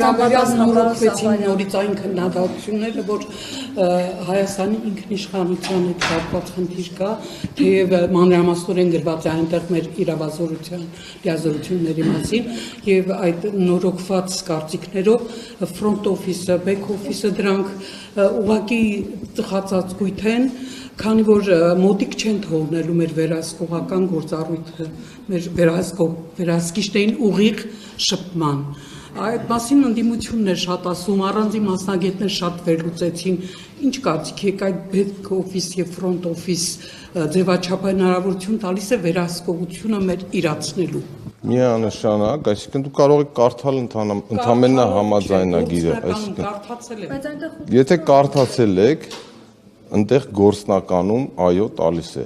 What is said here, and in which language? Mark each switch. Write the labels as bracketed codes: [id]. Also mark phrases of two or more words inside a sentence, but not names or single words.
[hy] նորոգվեցին նորից այն քննադատությունները, որ Հայաստանի ինքնիշխանության հետ կապված խնդիր կա, թեև մանրամասնորեն գրված է այնտեղ մեր իրավազորության լիազորությունների մասին, եւ այդ նորոգված կարծիքներով [en] front office- [hy] ը, [en] back office- [hy] ը դրանք ուղղակի ծխացածկույթ են, քանի որ մոտիկ չեն թողնելու մեր վերահսկողական գործառույթը, մեր վերահսկիչներին ուղիղ շփման։ Այդ մասին ընդդիմություններ շատ ասում, առանձին մասնագետներ շատ վերլուծեցին, ինչ կարծիք եք այդ [en] back office [hy] եւ [en] front office [hy] ձևաչափը հնարավորություն տալիս է վերահսկողությունը մեր իրացնելու։ Միանշանակ, այսինքն դու կարող եք կարդալ ընդամենը համաձայնագիրը, այսինքն եթե կարդացել եք, այնտեղ գործնականում այո տալիս է։